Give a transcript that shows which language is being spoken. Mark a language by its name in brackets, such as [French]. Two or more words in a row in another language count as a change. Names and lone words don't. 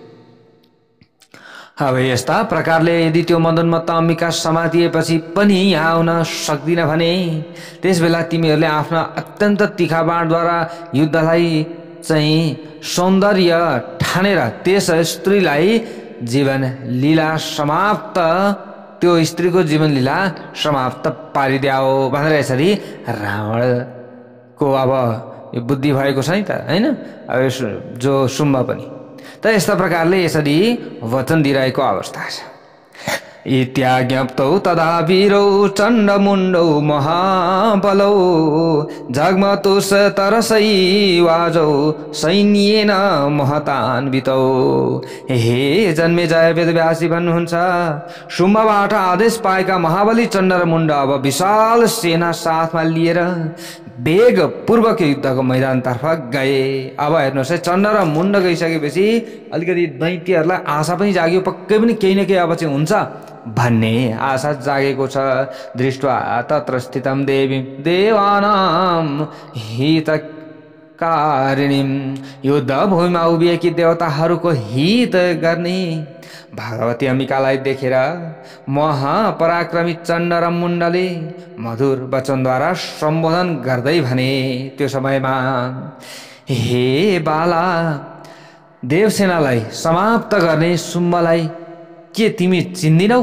[Nepali] अब यस्ता प्रकारले यदि त्यो मदोन्मत्त अम्बिका समातिएपछि पनि यहाँ आउन सक्दिन भने त्यसबेला तिमीहरूले आफ्ना अत्यन्त तीखा बाणद्वारा युद्धलाई चाहिँ सौन्दर्य ठानेर त्यस स्त्रीलाई जीवन लीला समाप्त, त्यो स्त्रीको जीवन लीला समाप्त पारिद्याओ भनेर यसरी रावणको अब यो बुद्धि भएको छ नि त, होइन? अब जो शुम्भ पनि त यस्ता प्रकारले यसरी वचन दिइरहेको अवस्था छ। [Sanskrit] इत्याज्ञप्तौ तदा वीरौ चण्डमुण्डौ महाबलौ जग्मतुस तरसैवाजौ सैन्येन महतान्वितौ। [Nepali] हे जन्मेजय, वेदव्यासी भन्नुहुन्छ, शुम्भबाट आदेश पाएका महाबली चण्ड र मुण्ड अब विशाल सेना साथमा लिएर वेग पूर्वक युद्धको मैदानतर्फ गए। अब हेर्नुहोस् है, चण्ड र मुण्ड गइसकेपछि अलिकति दैत्यहरूलाई आशा पनि जाग्यो, पक्कै पनि केही न केही अब चाहिँ हुन्छ भन्ने आशा जागेको छ। [Sanskrit] दृष्ट्वा तत्र स्थितं देवीं देवानां हितकारिणीं, [Nepali] युद्ध भूमिमा उभिएकी देवताहरूको हित गर्ने भगवती अम्बिकालाई देखेर महापराक्रमी चण्ड र मुण्डले मधुर वचनद्वारा सम्बोधन गर्दै भने त्यो समयमा, हे बाला, देवसेनालाई समाप्त गर्ने शुम्भलाई के तिमी चिन्दिनौ?